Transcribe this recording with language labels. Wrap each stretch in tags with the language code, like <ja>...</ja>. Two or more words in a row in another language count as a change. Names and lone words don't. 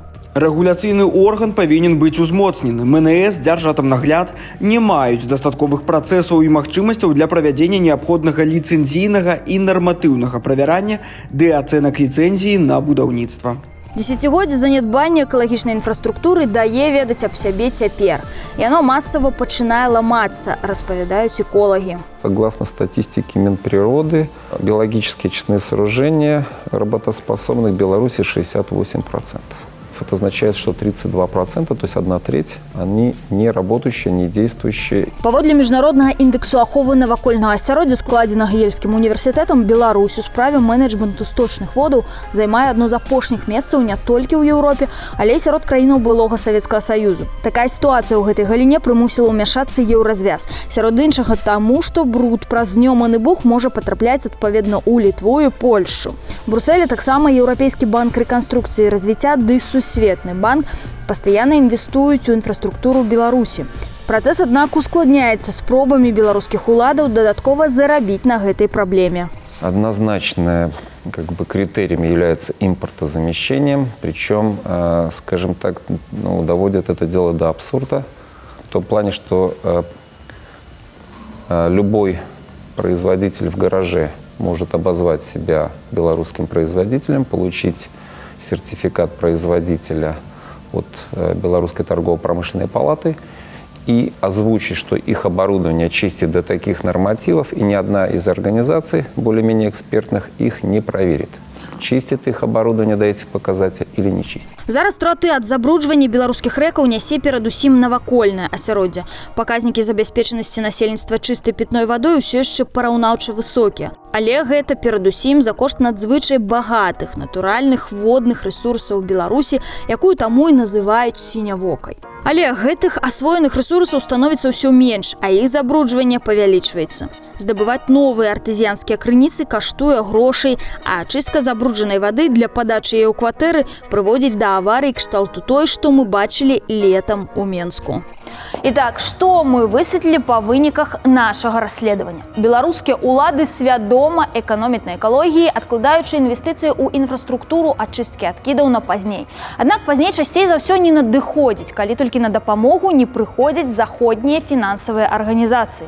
<be>Рэгуляцыйны орган павінен быць узмоцнены. МНС, Дзяржатамнагляд не маюць дастатковых працэсаў і магчымасцяў для правядзення неабходнага ліцэнзійнага і нарматыўнага правярання ды ацэнак ліцэнзіі на будаўніцтва. Десятигоддзе занядбання экалагічнай інфраструктуры дае ведаць аб сябе цяпер. Яно масава пачынае ламацца, распавядаюць эколагі.</be> <ru>Согласно статистике Минприроды, биологические очистные сооружения работоспособны в Беларуси 68%. Это означает, что 32%, то есть 1/3, они не работающие, не действующие.</ru> <be>Паводле міжнароднага індексу аховы навакольнага асяроддзя, складзенага Ельскім універсітэтам, Беларусь у справе менеджменту сточных водаў займае адно з апошніх месцаў не толькі ў Еўропе, але і сярод краінаў былога Савецкага Саюзу. Такая сітуацыя ў гэтай галіне прымусіла ўмяшацца еўразвяз. Сярод іншага таму, што бруд праз знёманы бух можа патрапляць адпаведна ў Літву і Польшчу. Брусэлі таксама Еўрапейскі банк рэканструкцыі і развіцця ды Сусветны банк пастаянна інвестуюць у інфраструктуру Беларусі. Працэс, аднак, ускладняецца спробамі беларускіх уладаў дадаткова зарабіць на гэтай праблеме.</be> <ru>Однозначно критерием является импортозамещением, причем, скажем так, доводят это дело до абсурда, в том плане, что любой производитель в гараже может обозвать себя белорусским производителем, получить сертификат производителя от Белорусской торгово-промышленной палаты и озвучить, что их оборудование чистит до таких нормативов, и ни одна из организаций, более-менее экспертных, их не проверит. Чистит их оборудование до этих показателей или не чистит.</ru> <be>Зараз страты ад забруджвання беларускіх рэкаў нясе перадусім навакольнае асяроддзе. Паказнікі забяспечанасці насельніцтва чыстай пітной вадой усё яшчэ параўнаўча высокія. Але гэта перадусім за кошт надзвычай багатых натуральных водных рэсурсаў Беларусі, якую таму і называюць сінявокай. Але гэтых асвоеных рэсурсаў становіцца ўсё менш, а іх забруджванне павялічваецца. Здабываць новыя артызіянскія крыніцы каштуе грошай, а чыстка забруджанай вады для падачы яе ў кватэры прыводзіць да аварый кшталту той, што мы бачылі летам у Менску. Итак, что мы высветлілі па выніках нашага расследавання? Беларускія улады свядома эканомяць на экалогіі, адкладаючы інвестыцыі ў інфраструктуру ачысткі адкідаў на пазней. Аднак пазней часцей за ўсё не надыходзіць, калі толькі на дапамогу не прыходзяць заходнія фінансавыя арганізацыі.</be>